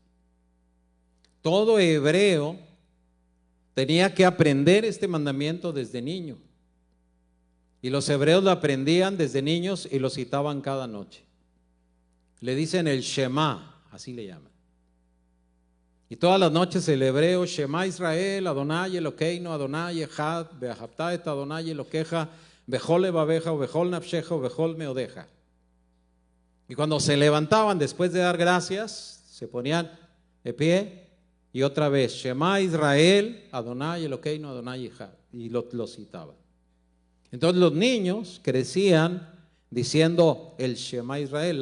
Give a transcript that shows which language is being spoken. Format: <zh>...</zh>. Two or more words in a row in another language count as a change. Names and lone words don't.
<es>Todo hebreo tenía que aprender este mandamiento desde niño. Y los hebreos lo aprendían desde niños y lo citaban cada noche. Le dicen el Shema, así le llaman. Y todas las noches el hebreo,</es> <he>שמע ישראל אדוני אלוקינו אדוני אחד ואהבת את אדוני אלוקיך בכל לבבך ו בכל נפשך ו בכל מאודך.</he> <es>Y cuando se levantaban después de dar gracias, Se ponían de pie y otra vez,</es> <he>שמע ישראל אדוני אלוקינו אדוני אחד,</he> <es>y lo citaban. Entonces los niños crecían diciendo el</es> <he>שמע ישראל.</he>